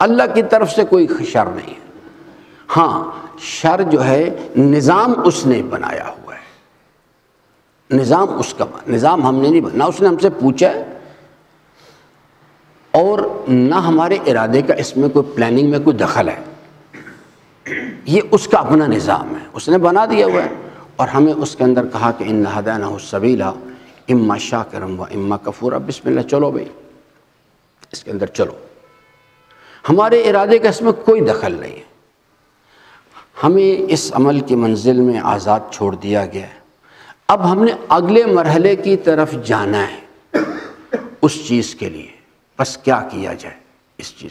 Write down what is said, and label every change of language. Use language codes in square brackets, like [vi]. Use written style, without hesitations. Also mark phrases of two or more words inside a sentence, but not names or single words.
[ur] اللہ کی طرف سے کوئی شر نہیں ہے۔ ہاں شر جو ہے نظام اس نے بنایا ہوا ہے، نظام اس کا، نظام ہم نے نہیں بنا، نہ اس نے ہم سے پوچھا ہے اور نہ ہمارے ارادے کا اس میں کوئی پلاننگ میں کوئی دخل ہے، یہ اس کا اپنا نظام ہے، اس نے بنا دیا ہوا ہے۔ اور ہمیں اس کے اندر کہا کہ [ar] ان ہدینہ السبیل اما شاکرا و اما کفورا، بسم اللہ [ur] چلو بھائی اس کے اندر چلو، ہمارے ارادے کا اس میں کوئی دخل نہیں ہے، ہمیں اس عمل کی منزل میں آزاد چھوڑ دیا گیا ہے۔ اب ہم نے اگلے مرحلے کی طرف جانا ہے اس چیز کے لیے، بس کیا کیا جائے اس چیز۔